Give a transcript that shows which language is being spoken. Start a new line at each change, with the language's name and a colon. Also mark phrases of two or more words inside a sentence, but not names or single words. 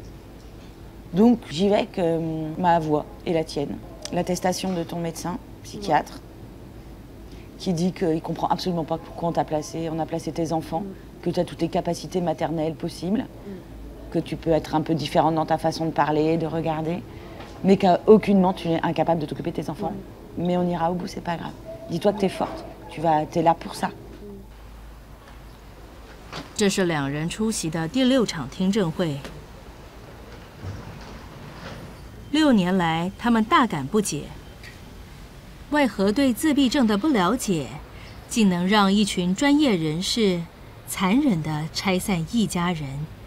French: Donc j'y vais avec ma voix et la tienne, l'attestation de ton médecin, psychiatre, qui dit qu'il ne comprend absolument pas pourquoi on a placé tes enfants, que tu as toutes les capacités maternelles possibles, que tu peux être un peu différente dans ta façon de parler, de regarder, mais qu'aucunement tu es incapable de t'occuper de tes enfants. Mais on ira au bout, c'est pas grave. Dis-toi que tu es forte, tu es là pour ça.
Chinese: 这是2人出席的第6场听证会。6年来，他们大感不解，为何对自闭症的不了解，竟能让一群专业人士残忍地拆散一家人？